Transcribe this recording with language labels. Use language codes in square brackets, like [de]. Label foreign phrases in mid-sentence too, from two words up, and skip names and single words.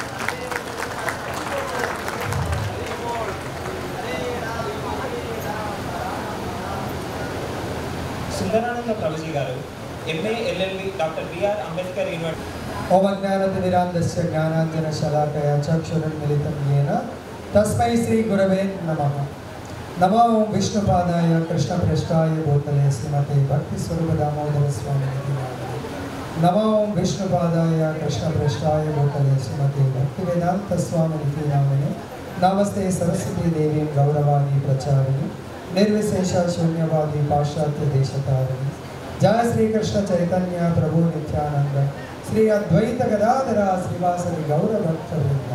[te] సుధారానంద ప్రభుజీ గారు ఎంఏ ఎల్ఎల్బి డాక్టర్ బిఆర్ అంబేద్కర్ యూనివర్సిటీ [sa] ఓం అజ్ఞానతిమిరాంధస్య జ్ఞానాంజనశలాకయా చక్షురున్మిలితం येन తస్మై శ్రీ గురవే నమః. నమో విష్ణుపాదాయ కృష్ణప్రష్టాయ భూతలే శ్రీమతే భక్తి స్వరూప దామోదర స్వామి నమో విష్ణుపాదాయ కృష్ణప్రష్టాయ భూతలే శ్రీమతే భక్తి వేదాంత స్వామి నామిని నమస్తే సరస్వతీ దేవి గౌరవాణి ప్రచారిణి నిర్విశేష శూన్యవాది పాశ్చాత్య దేశతారిణి జయ శ్రీకృష్ణ చైతన్య ప్రభు నిత్యానంద శ్రీ అద్వైత గదాధర శ్రీవాసరి గౌర భక్త వృంద.